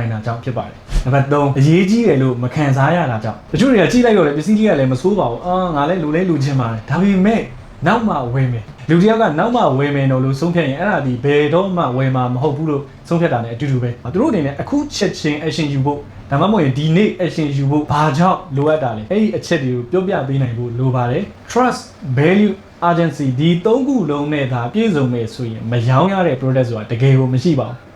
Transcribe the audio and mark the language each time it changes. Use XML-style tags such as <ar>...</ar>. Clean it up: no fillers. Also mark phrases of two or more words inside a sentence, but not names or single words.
<my>နိုင်တာကြောင့်ဖြစ်ပါတယ်နံပါတ်3အရေးကြီးတယ်လို့မခံစားရတာကြောင့်တချို့တွေကကြည့်လိုက်တော့လေပစ္စည်းကြီးကလည်းမဆိုးပါဘူးငါလည်းလူချင်းပါတယ်ဒါပေမဲ့နောက်မှဝယ်မယ်လူတယောက်ကနောက်မှဝယ်မယ်တော့လို့ဆုံးဖြတ်ရင်အဲ့ဒါဒီဘယ်တော့မှဝယ်မှာမဟုတ်ဘူးလို့ဆုံးဖြတ်တာ ਨੇ အတူတူပဲသူတို့အနေနဲ့အခုချက်ချင်း action ယူဖို့ဒါမှမဟုတ်ရင်ဒီနေ့ action ယူဖို့ဘာကြောင့်လိုအပ်တာလဲအဲ့ဒီအချက်တွေကိုပြောပြပေးနိုင်ဖို့လိုပါတယ်</my> <en>trust value urgency</en> <my>ဒီ၃ခုလုံးနဲ့ဒါပြည့်စုံမယ်ဆိုရင်မရောင်းရတဲ့ product ဆိုတာတကယ်ကိုမရှိပါဘူး</my>